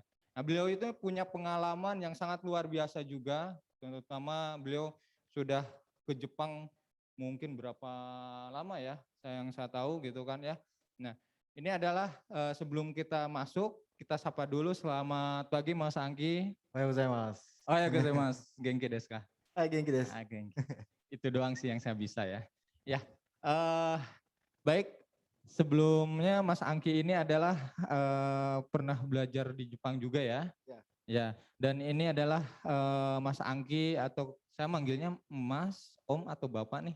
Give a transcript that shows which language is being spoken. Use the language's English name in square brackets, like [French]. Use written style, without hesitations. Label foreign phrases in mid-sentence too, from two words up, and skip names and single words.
[Indonesian] Nah, beliau itu punya pengalaman yang sangat luar biasa juga, terutama beliau sudah ke Jepang mungkin berapa lama ya, yang saya tahu gitu kan ya. Nah, ini adalah sebelum kita masuk, kita sapa dulu. Selamat pagi Mas Angki. [Japanese] おはようございます. [Indonesian] Oh ya, Mas, [Japanese] 元気ですか? 元気です. Genki. [Indonesian] Itu doang sih yang saya bisa ya. Ya, baik. Sebelumnya Mas Angki ini adalah pernah belajar di Jepang juga ya? Ya. Dan ini adalah Mas Angki, atau saya manggilnya Mas, Om atau Bapak nih?